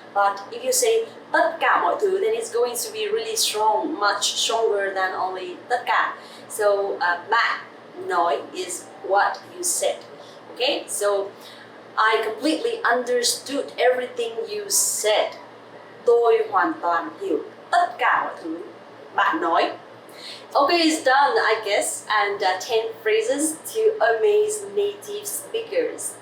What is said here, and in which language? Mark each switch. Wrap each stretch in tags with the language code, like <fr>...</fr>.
<en>But if you say</en> <vi>tất cả mọi thứ,</vi> <en>then it's going to be really strong, much stronger than only tất cả. So</en> <vi>bạn nói</vi> <en>is what you said. Okay, so I completely understood everything you said.</en> <vi>Tôi hoàn toàn hiểu tất cả mọi thứ bạn nói.</vi> <en>Okay, it's done, I guess. And 10 phrases to amaze native speakers.</en>